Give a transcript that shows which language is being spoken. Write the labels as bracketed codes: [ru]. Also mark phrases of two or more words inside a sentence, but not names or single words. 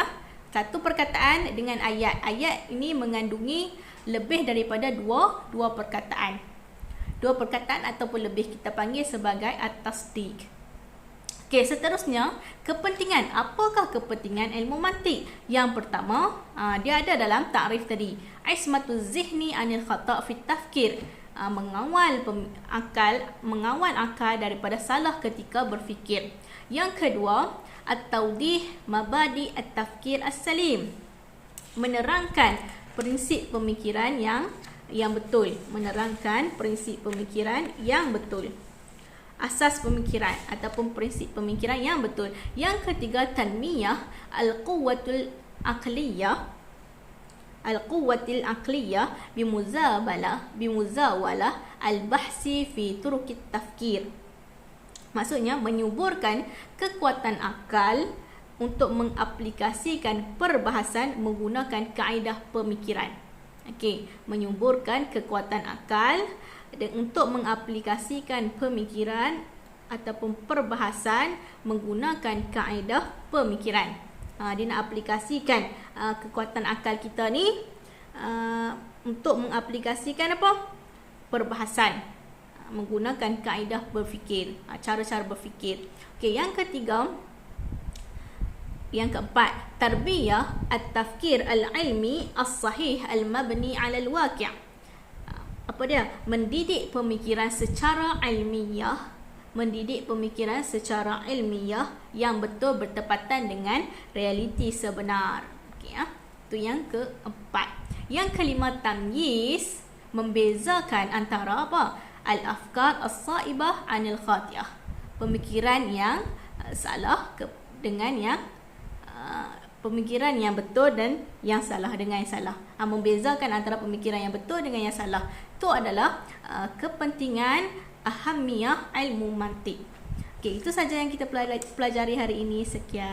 [ms] Satu perkataan dengan ayat. Ayat ini mengandungi lebih daripada dua perkataan. Dua perkataan ataupun lebih kita panggil sebagai at-tasdiq. Okey, seterusnya, kepentingan. Apakah kepentingan ilmu mantik? Yang pertama, dia ada dalam ta'rif tadi. [ar] عصمة الذهن عن الخطأ في التفكير. [ms] Mengawal akal daripada salah ketika berfikir. Yang kedua, [ar] التوضيح مبادئ التفكير السليم. [ms] Menerangkan prinsip pemikiran yang yang betul, menerangkan prinsip pemikiran yang betul. Asas pemikiran ataupun prinsip pemikiran yang betul. Yang ketiga, [ar] تنمية القوة العقلية. القوة العقلية بمزاولة البحث في طرق التفكير. [ms] Maksudnya menyuburkan kekuatan akal untuk mengaplikasikan perbahasan menggunakan kaedah pemikiran. Okey, menyuburkan kekuatan akal dan untuk mengaplikasikan pemikiran ataupun perbahasan menggunakan kaedah pemikiran. Dia nak aplikasikan kekuatan akal kita ni untuk mengaplikasikan apa? Perbahasan menggunakan kaedah berfikir, cara-cara berfikir. Okey, yang ketiga, yang keempat, [ar] تربية التفكير العلمي الصحيح المبني على الواقع'. [ms] Apa dia? Mendidik pemikiran secara ilmiah, mendidik pemikiran secara ilmiah yang betul bertepatan dengan realiti sebenar. Okey, itu yang keempat. Yang kelima, tamyiz, membezakan antara apa? [ar] الأفكار الصائبة عن الخاطئة. [ms] Pemikiran yang salah dengan yang pemikiran yang betul dan yang salah dengan yang salah. Membezakan antara pemikiran yang betul dengan yang salah. Itu adalah kepentingan ahamiyah ilmu mantiq. Okey, itu saja yang kita pelajari hari ini.